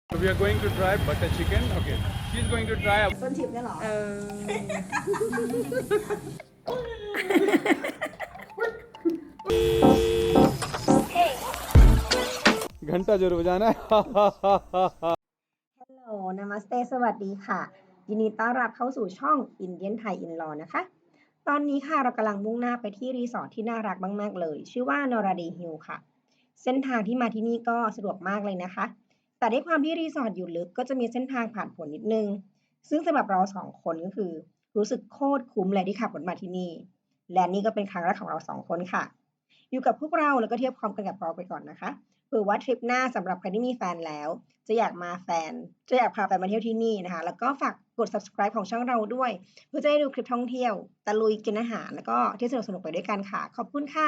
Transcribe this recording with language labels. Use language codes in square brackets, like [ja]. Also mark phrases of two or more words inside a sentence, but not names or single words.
[en] So we are going to try butter chicken. Okay, she's going to try. [th] ต้นทิพย์เนี่ยเหรอ [hi] घंटा जरूर बजाना है. [th] ฮัลโหลนามัสเตสวัสดีค่ะ ยินดีต้อนรับเข้าสู่ช่อง Indian Thai In-law นะคะ ตอนนี้ค่ะเรากำลังมุ่งหน้าไปที่รีสอร์ทที่น่ารักมากๆเลย ชื่อ ว่า Norra Hill ค่ะ เส้นทางที่มาที่นี่ก็สะดวกมากเลยนะคะ แต่ด้วยความที่รีสอร์ทอยู่ลึกก็จะมีเส้นทางผ่านผลนิดนึง ซึ่งสำหรับเราสองคนก็คือรู้สึกโคตรคุ้มเลยที่ขับรถมาที่นี่ และนี่ก็เป็นครั้งแรกของเราสองคนค่ะ อยู่กับพวกเราแล้วก็เทียบความกันกับเราไปก่อนนะคะเผื่อว่าทริปหน้าสำหรับใครที่มีแฟนแล้ว จะอยากพาแฟนมาเที่ยวที่นี่นะคะแล้วก็ฝากกด subscribe ของช่องเราด้วย เพื่อจะได้ดูคลิปท่องเที่ยวตะลุยกินอาหารแล้วก็เที่ยวสนุกๆไปด้วยกันค่ะขอบคุณค่ะ